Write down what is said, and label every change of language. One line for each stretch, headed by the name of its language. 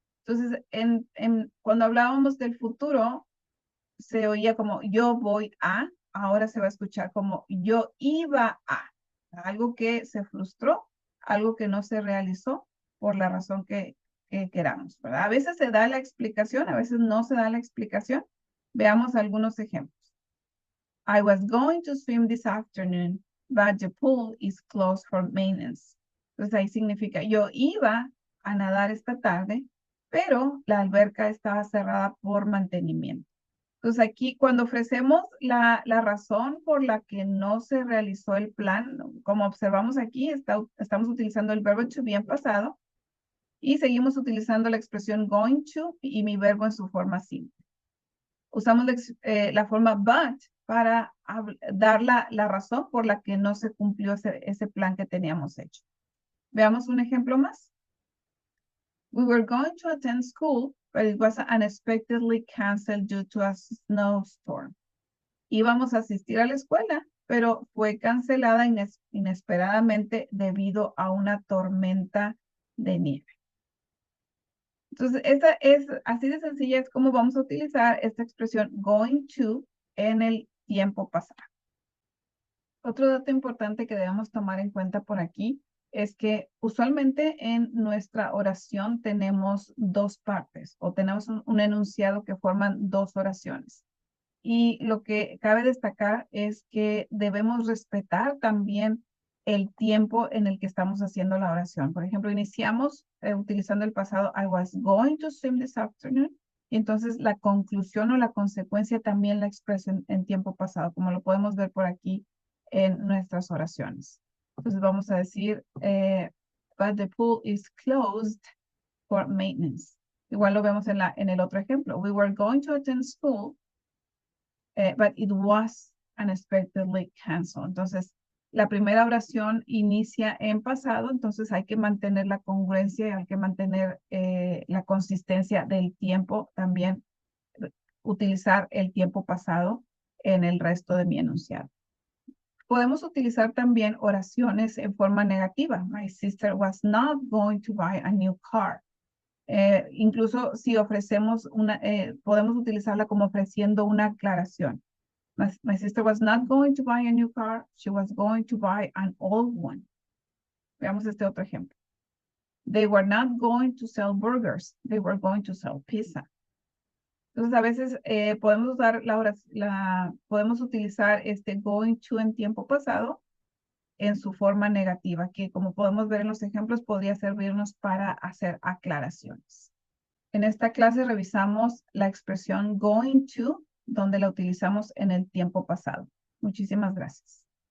Spanish: Entonces, cuando hablábamos del futuro, se oía como yo voy a, ahora se va a escuchar como yo iba a. Algo que se frustró, algo que no se realizó por la razón que queramos, ¿verdad? A veces se da la explicación, a veces no se da la explicación. Veamos algunos ejemplos.
English: I was going to swim this afternoon, but the pool is closed for maintenance.
Spanish: Entonces ahí significa yo iba a nadar esta tarde, pero la alberca estaba cerrada por mantenimiento. Entonces aquí cuando ofrecemos la razón por la que no se realizó el plan, como observamos aquí, estamos utilizando el verbo to be en pasado y seguimos utilizando la expresión going to y mi verbo en su forma simple. Usamos la forma but para dar la razón por la que no se cumplió ese plan que teníamos hecho. Veamos un ejemplo más.
English: We were going to attend school, but it was unexpectedly canceled due to a snowstorm.
Spanish: Íbamos a asistir a la escuela, pero fue cancelada inesperadamente debido a una tormenta de nieve. Entonces, esta es así de sencilla, es como vamos a utilizar esta expresión going to en el tiempo pasado. Otro dato importante que debemos tomar en cuenta por aquí es que usualmente en nuestra oración tenemos dos partes o tenemos un enunciado que forman dos oraciones. Y lo que cabe destacar es que debemos respetar también el tiempo en el que estamos haciendo la oración. Por ejemplo, iniciamos utilizando el pasado,
English: I was going to swim this afternoon.
Spanish: Y entonces la conclusión o la consecuencia también la expreso en tiempo pasado, como lo podemos ver por aquí en nuestras oraciones. Entonces vamos a decir,
English: but the pool is closed for maintenance.
Spanish: Igual lo vemos en el otro ejemplo.
English: We were going to attend school, but it was unexpectedly canceled.
Spanish: Entonces, la primera oración inicia en pasado, entonces hay que mantener la congruencia y hay que mantener la consistencia del tiempo, también utilizar el tiempo pasado en el resto de mi enunciado. Podemos utilizar también oraciones en forma negativa.
English: My sister was not going to buy a new car.
Spanish: Incluso si ofrecemos podemos utilizarla como ofreciendo una aclaración.
English: My sister was not going to buy a new car. She was going to buy an old one.
Spanish: Veamos este otro ejemplo.
English: They were not going to sell burgers. They were going to sell pizza.
Spanish: Entonces, a veces podemos usar podemos utilizar este going to en tiempo pasado en su forma negativa, que como podemos ver en los ejemplos, podría servirnos para hacer aclaraciones. En esta clase revisamos la expresión going to, donde la utilizamos en el tiempo pasado. Muchísimas gracias.